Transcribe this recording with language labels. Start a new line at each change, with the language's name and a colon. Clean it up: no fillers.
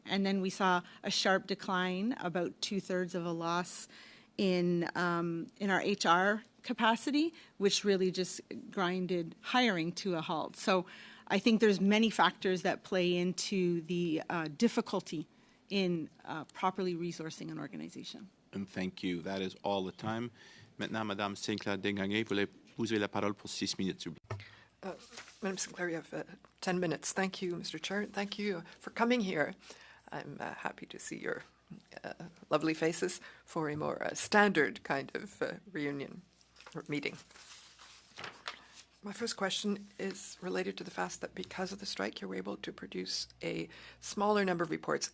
English: And then we saw a sharp decline, about 2/3 of a loss in our HR capacity, which really just grinded hiring to a halt. So I think there's many factors that play into the difficulty in properly resourcing an organization. And thank you. That is all the time.
French: Maintenant, Madame Sinclair Desgagnés, vous avez la parole pour 6 minutes, s'il vous plaît.
English: Madam Sinclair, you have 10 minutes. Thank you, Mr. Chair. Thank you for coming here. I'm happy to see your lovely faces for a more standard kind of reunion or meeting. My first question is related to the fact that because of the strike, you were able to produce a smaller number of reports.